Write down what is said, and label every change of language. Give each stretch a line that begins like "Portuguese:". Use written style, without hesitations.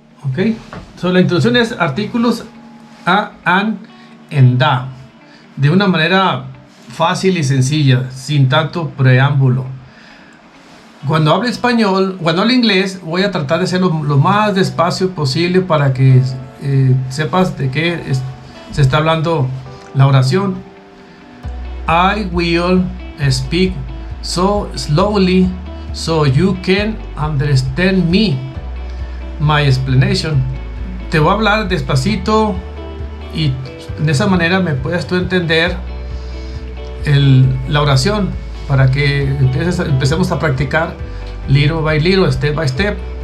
Spanish: Ok, la introducción es artículos a, and, da, de una manera fácil y sencilla, sin tanto preámbulo. Cuando hable español, cuando hable inglés, voy a tratar de hacerlo lo más despacio posible para que sepas de qué se está hablando la oración.
English: I will speak so slowly so you can understand me. My explanation.
Spanish: Te voy a hablar despacito y de esa manera me puedes tú entender la oración, para que empecemos a practicar
English: little by little, step by step.